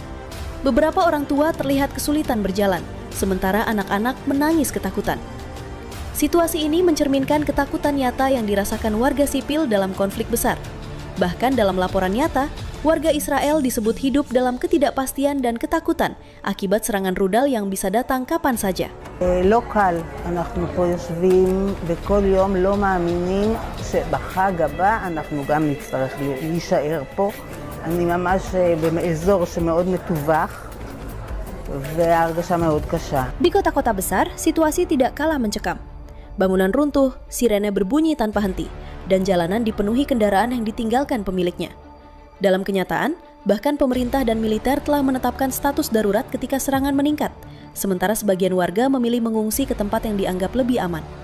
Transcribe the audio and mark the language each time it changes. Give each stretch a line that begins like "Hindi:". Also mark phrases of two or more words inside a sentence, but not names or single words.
Indonesian: Beberapa orang tua terlihat kesulitan berjalan, sementara anak-anak menangis ketakutan. Situasi ini mencerminkan ketakutan nyata yang dirasakan warga sipil dalam konflik besar. Bahkan dalam laporan nyata, warga Israel disebut hidup dalam ketidakpastian dan ketakutan akibat serangan rudal yang bisa datang kapan saja.
Hebrew: לא קל, אנחנו פה יושבים וכל יום לא מאמינים שבחג הבא אנחנו גם נצטרך להישאר פה. אני ממש באזור שמאוד מתווך וההרגשה מאוד קשה.
Indonesian: Di kota-kota besar, situasi tidak kalah mencekam. Bangunan runtuh, sirene berbunyi tanpa henti, dan jalanan dipenuhi kendaraan yang ditinggalkan pemiliknya. Dalam kenyataan, bahkan pemerintah dan militer telah menetapkan status darurat ketika serangan meningkat, sementara sebagian warga memilih mengungsi ke tempat yang dianggap lebih aman.